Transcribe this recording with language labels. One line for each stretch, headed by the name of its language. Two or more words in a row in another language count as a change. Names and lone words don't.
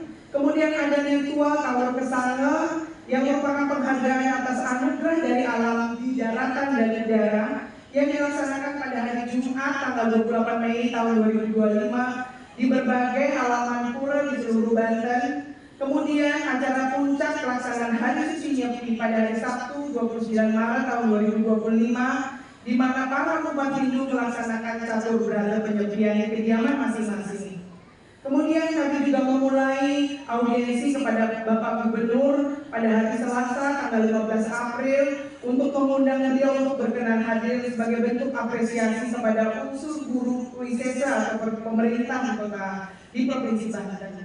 Indonesian: Kemudian ada ritual Kawor Kesanga yang merupakan penghargaan atas anugerah dari alam di daratan dan udara yang dilaksanakan pada hari Jumat tanggal 28 Mei tahun 2025 di berbagai halaman pura di seluruh Banten. Kemudian acara puncak pelaksanaan Hari Suci Nyepi pada hari Sabtu 29 Maret tahun 2025 di mana para umat Hindu melaksanakan catur berata penyepian di kediaman masing-masing. Kemudian kami juga memulai audiensi kepada Bapak Gubernur pada hari Selasa tanggal 15 April untuk mengundang beliau untuk berkenan hadir sebagai bentuk apresiasi kepada unsur guru wisesa atau pemerintah di Provinsi Banten.